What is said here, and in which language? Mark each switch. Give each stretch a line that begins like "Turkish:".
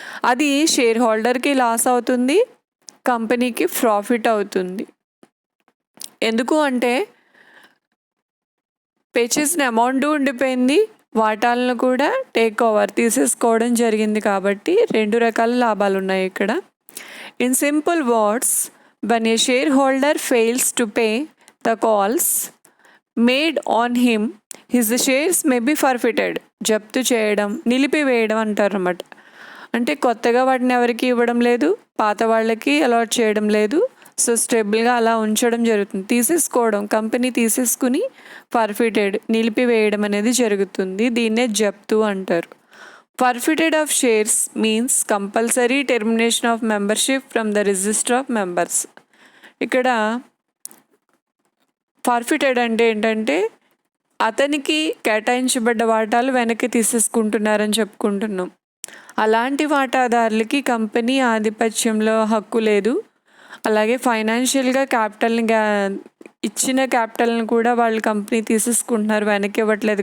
Telugu: అది share హోల్డర్కి loss అవుతుంది, కంపెనీకి ప్రాఫిట్ అవుతుంది. ఎందుకు అంటే పే చేసిన అమౌంట్ ఉండిపోయింది, వాటాలను కూడా టేక్ ఓవర్ తీసేసుకోవడం జరిగింది. కాబట్టి 2 రకాల లాభాలు ఉన్నాయి ఇక్కడ.
English: In simple words, when a shareholder fails to pay the calls made on him, his shares may be forfeited.
Telugu: జప్తు చేయడం, నిలిపివేయడం అంటారు అన్నమాట. అంటే కొత్తగా వాటిని ఎవరికి ఇవ్వడం లేదు, పాత వాళ్ళకి అలాట్ చేయడం లేదు. సో స్టేబుల్గా అలా ఉంచడం జరుగుతుంది. తీసేసుకోవడం, కంపెనీ తీసేసుకుని ఫర్ఫిటెడ్, నిలిపివేయడం అనేది జరుగుతుంది. దీన్నే జప్తు అంటారు.
English: Forfeited of shares means compulsory termination of membership from the register of members.
Telugu: ఇక్కడ ఫర్ఫిటెడ్ అంటే ఏంటంటే అతనికి కేటాయించబడ్డ వాటాలు వెనక్కి తీసేసుకుంటున్నారని చెప్పుకుంటున్నాం. అలాంటి వాటాదారులకి కంపెనీ ఆధిపత్యంలో హక్కు లేదు. అలాగే ఫైనాన్షియల్గా క్యాపిటల్ని ఇచ్చిన క్యాపిటల్ని కూడా వాళ్ళు కంపెనీ తీసేసుకుంటున్నారు, వెనక్కి ఇవ్వట్లేదు.